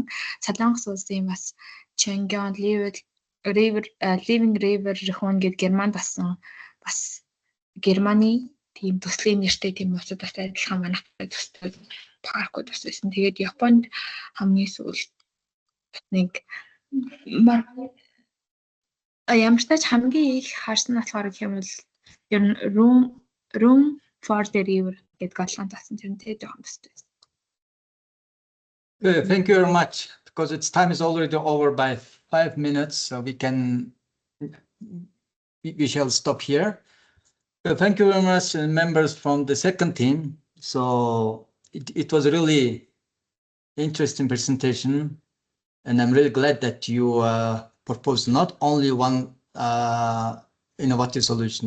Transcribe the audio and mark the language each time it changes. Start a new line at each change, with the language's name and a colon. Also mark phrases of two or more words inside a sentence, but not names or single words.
Mongolian: Солонгос улсын бас Changyeon Living River Rehun гэдэг Германд басан бас Германы тийм төслийн нэртэй тийм улсад бас адилхан манайхтай төстэй паркууд бас байсан. Тэгээд Японд хамгийн сүүлд нэг ямар ч тач хамгийн их харсан нь болохоор юм бол ер нь
English: room for the river
Mongolian: гэдэг Голланд басан тэрнтэй жоохон төстэй.
English: Thank you very much. Because its time is already over by 5 minutes, so we shall stop here. Thank you very much, members from the second team. So it was a really interesting presentation, and I'm really glad that you proposed not only one innovative solution.